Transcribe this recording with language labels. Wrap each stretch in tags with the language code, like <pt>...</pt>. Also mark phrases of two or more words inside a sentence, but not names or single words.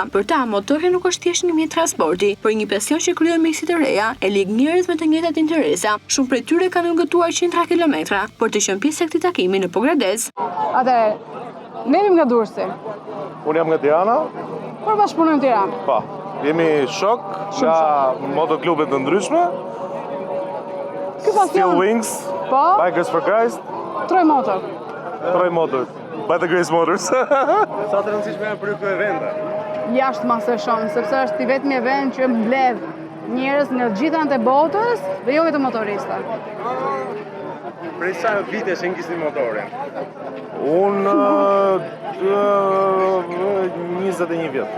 <sq>Për ta, motori nuk është thjesht një mjet transporti, por një pasion që krijon mjekësi të reja, e lig njerëz me të njëjtat interesa. Shumë prej tyre kanë ngëtuar qindra kilometra për të qenë pjesë e këtij takimi në Pogradec. Atëherë, ne jemi nga Durrësi. Unë jam nga Tirana. Por bashkëpunojmë në Tiranë. Po, jemi shok nga motoklubet të ndryshme. Steel Wings, Bikers for Christ. Troj Motor. By the Grace Motors. Sa të rëndësishme janë për ju këto evente? Jashtë masë sepse është i vetmi event që mbledh njerëz nga të gjitha anët e botës dhe jo vetëm motorista. Prej sa vitesh e ngjisni motorin? Unë 21 vjet.</sq>